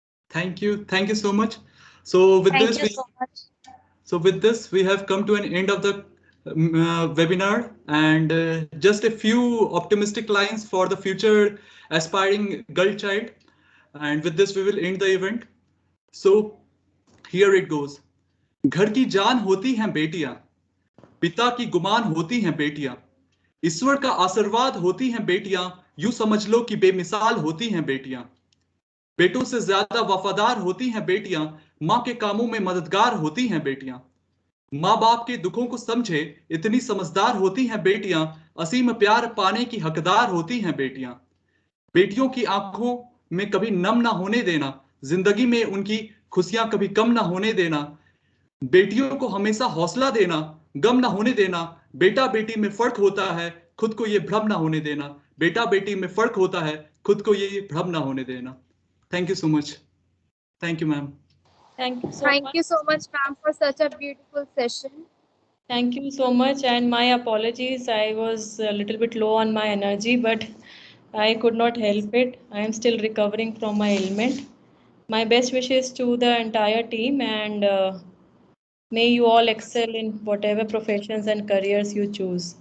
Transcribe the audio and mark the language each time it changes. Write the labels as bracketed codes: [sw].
[en] Thank you so much. So with Thank this, you so much. we have come to an end of the webinar, and just a few optimistic lines for the future aspiring girl child. And with this, we will end the event. So here it goes. [hi] घर की जान होती हैं बेटियां, पिता की गुमान होती हैं बेटियां, ईश्वर का आशीर्वाद होती हैं बेटियां, यूं समझ लो कि बेमिसाल होती हैं बेटियां। बेटों से ज्यादा वफादार होती हैं बेटियां, माँ के कामों में मददगार होती हैं बेटियां। माँ बाप के दुखों को समझे इतनी समझदार होती हैं बेटियां, असीम प्यार पाने की हकदार होती हैं बेटियां। बेटियों की आंखों में कभी नम ना होने देना, जिंदगी में उनकी खुशियां कभी कम ना होने देना। बेटियों को हमेशा हौसला देना, गम ना होने देना। बेटा बेटी में फर्क होता है, खुद को ये भ्रम ना होने देना। बेटा बेटी में फर्क होता है, खुद को ये भ्रम ना होने देना। [en] Thank you so much. Thank you, ma'am. Thank you so Thank much. you so much, ma'am, for such a beautiful session. Thank you so much, and my apologies. I was a little bit low on my energy, but I could not help it. I am still recovering from my ailment. My best wishes to the entire team, and may you all excel in whatever professions and careers you choose.